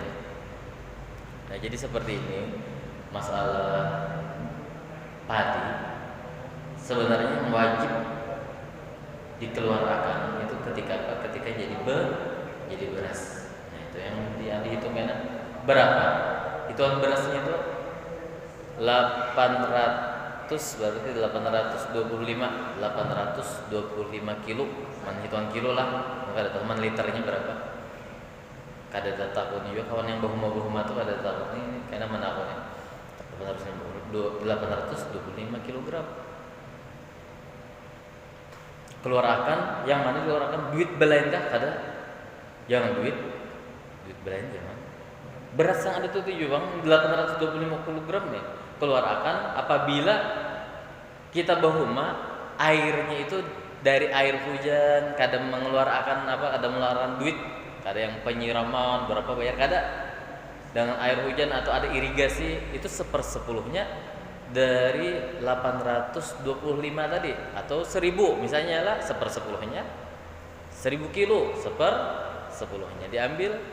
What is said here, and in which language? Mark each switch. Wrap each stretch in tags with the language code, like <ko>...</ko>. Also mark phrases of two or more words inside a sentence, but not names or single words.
<id>Nah jadi seperti ini masalah padi sebenarnya wajib dikeluarkan itu ketika jadi beras. Nah itu yang dihitungkan berapa? Hitungan berasnya itu 800 berarti 825 kilo, hitungan kilo lah.</id> <bjn>Kada tahu man liternya berapa. Kada tahu juga kawan yang bahuma tuh kada tahu ini karena mana aku nih.</bjn> <id>825 kg. Keluarkan yang mana dikeluarkan duit belain kah?</id> <bjn>Kada.</bjn> <id>Jangan duit belain jangan. Beras yang ada tuh Bang 825 kg nih. Keluarkan apabila kita bahuma airnya itu dari air hujan, kadang mengeluarkan kadang mengeluarkan duit, kadang yang penyiraman berapa bayar, kadang dengan air hujan atau ada irigasi itu 1/10-nya dari 825 tadi, atau 1000 misalnya lah 1/10-nya 1000 kilo 1/10-nya diambil.</id>